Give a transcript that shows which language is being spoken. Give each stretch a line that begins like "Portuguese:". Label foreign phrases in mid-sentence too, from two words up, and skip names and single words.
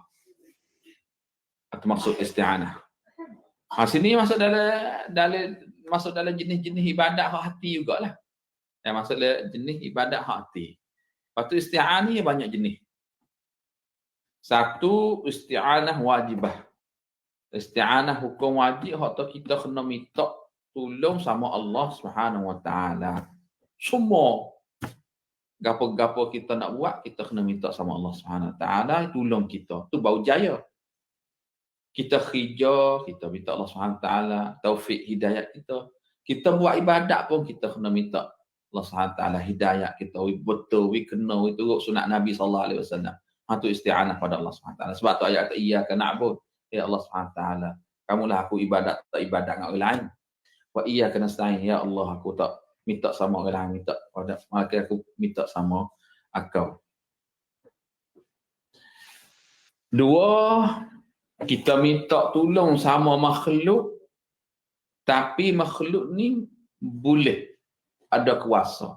Malay: Itu maksud isti'anah. Sini masuk dalam jenis-jenis ibadat hak hati jugalah. Yang masuk dalam jenis ibadat hak hati. Lepas tu isti'anah ni banyak jenis. Satu,
Arabic: استعانة واجبة.
Malay: Isti'anah hukum wajib hak tu kita kena minta tolong sama
Arabic: الله سبحانه وتعالى.
Malay: Semua gapo-gapo kita nak buat, kita kena minta sama
Arabic: الله سبحانه وتعالى
Malay: tolong kita. Tu baru jaya. Kita kerja, kita minta
Arabic: الله سبحانه وتعالى
Malay: taufik hidayat kita. Kita buat ibadat pun kita kena minta
Arabic: الله سبحانه وتعالى
Malay: hidayat kita. Betul, kena turut sunat Nabi
Arabic: صلى الله عليه وسلم.
Malay: Itu isti'anah pada
Arabic: الله سبحانه وتعالى.
Malay: Sebab tu ayat
Arabic: إياك نعبد. يا الله سبحانه وتعالى,
Malay: kamulah aku ibadat, tak ibadat dengan orang lain.
Arabic: وإياك نستعين, يا الله
Malay: aku tak minta sama orang lain, minta pada maka aku minta sama Engkau. Dua, kita minta tolong sama makhluk, tapi makhluk ni boleh ada kuasa.